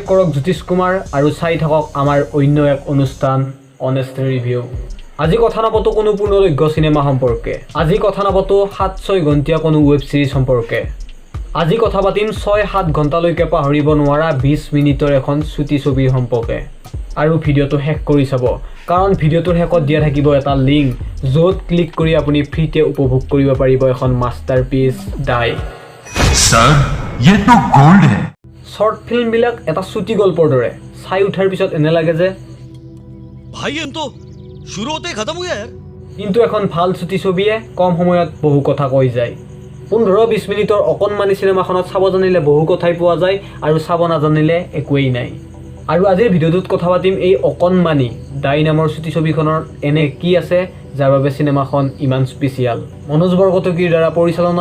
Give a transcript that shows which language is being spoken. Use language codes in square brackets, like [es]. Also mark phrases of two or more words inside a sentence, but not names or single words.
[as] কৰক জ্যোতিষ কুমাৰ আৰু চাই থাকক আমাৰ অন্য এক অনুষ্ঠান অনেষ্ট ৰিভিউ আজি কথা নাপাতো কোনো পূৰ্ণদৈৰ্ঘ্য সিনেমা সম্পৰ্কে আজি কথা নাপাতো 7-6 ঘণ্টীয়া কোনো [en] web series [as] সম্পৰ্কে আজি কথা পাতিম 6-7 ঘণ্টালৈকে পাহৰিব নোৱাৰা 20 মিনিটৰ এখন ছুটি ছবিৰ সম্পৰ্কে আৰু ভিডিঅ'টো শেষ কৰি চাব কাৰণ ভিডিঅ'টোৰ শেষত দিয়া থাকিব এটা লিংক য'ত ক্লিক কৰি আপুনি ফ্ৰীতে উপভোগ কৰিব পাৰিব এখন মাষ্টাৰপিচ দাই [hi] सर ये तो गोल्ड है [en] short filmবিলাক [as] এটা ছুটি গল্পৰ দৰে চাই উঠাৰ পিছত এনে লাগে যে [hi] भाई हम तो शुरू होते ही खत्म हो गया यार [as] কিন্তু এখন ভাল ছুটি ছবিয়ে কম সময়ত বহু কথা কৈ যায় 15-20 মিনিটৰ অকণমানি চিনেমাখনত চাব জানিলে বহু কথাই পোৱা যায় আৰু চাব নাজানিলে একোৱেই নাই আৰু আজিৰ ভিডিঅ'টোত কথা পাতিম এই অকণমানি দাই নামৰ ছুটি ছবিখনৰ এনে কি আছে যাৰ বাবে চিনেমাখন ইমান স্পেচিয়েল মনোজ বৰকটকীৰ দ্বাৰা পৰিচালনা